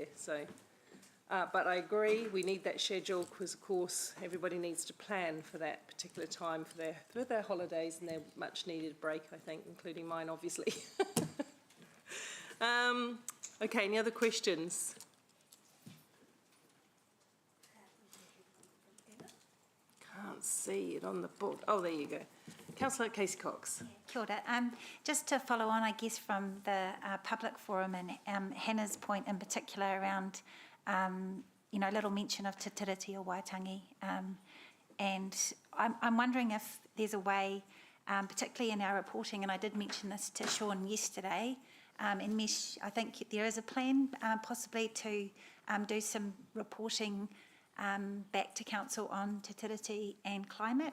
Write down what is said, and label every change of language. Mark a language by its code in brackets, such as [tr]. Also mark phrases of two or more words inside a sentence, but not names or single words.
[en] So, but I agree, we need that schedule because, of course, everybody needs to plan for that particular time for their holidays and their much-needed break, I think, including mine, obviously. Okay, any other questions? Can't see it on the board. Oh, there you go. Councillor Casey Cox. [mi] Kia ora. [en] Just to follow on, I guess, from the public forum and Hannah's point in particular around, little mention of Te Tiriti o Waitangi. And I'm wondering if there's a way, particularly in our reporting, and I did mention this to Sean yesterday, in Mesh, I think there is a plan possibly to do some reporting back to council on Te Tiriti and climate.